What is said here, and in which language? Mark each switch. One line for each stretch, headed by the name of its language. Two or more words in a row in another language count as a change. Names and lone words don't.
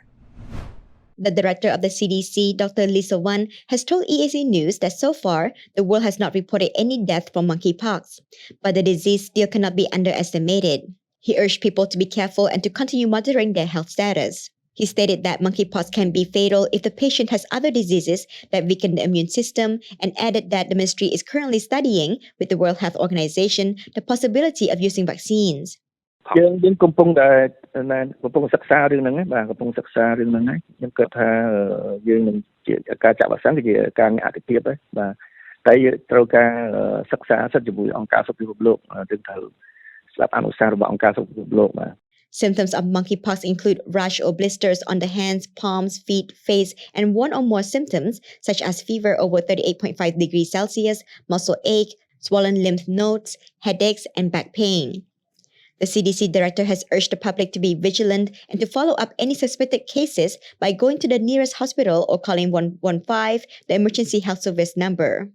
English: The director of the CDC, Dr. Lisa Wan, has told EAC News that so far, the world has not reported any death from monkeypox, but the disease still cannot be underestimated. He urged people to be careful and to continue monitoring their health status. He stated that monkeypox can be fatal if the patient has other diseases that weaken the immune system, and added that the ministry is currently studying with the World Health Organization the possibility of using vaccines.
Khmer: យើងកំពុងសិក្សារឿងហ្នឹងបាទកំពុងសិក្សារឿងហ្នឹងហើយខ្ញុំគិតថាយើងនឹងជាការចាក់វ៉ាក់សាំងគឺជាការងាកអតិភិបដែរបាទតែត្រូវការសិក្សាសិទ្ធិជាមួយអង្គការសុខភាពលោកយើងត្រូវស្ដាប់អនុសាសន៍របស់អង្គការសុខភាពលោកបាទ
English: Symptoms of monkeypox include rash or blisters on the hands, palms, feet, face, and one or more symptoms such as fever over 38.5 degrees Celsius, muscle ache, swollen lymph nodes, headaches, and back pain. The CDC director has urged the public to be vigilant and to follow up any suspected cases by going to the nearest hospital or calling 115, the emergency health service number.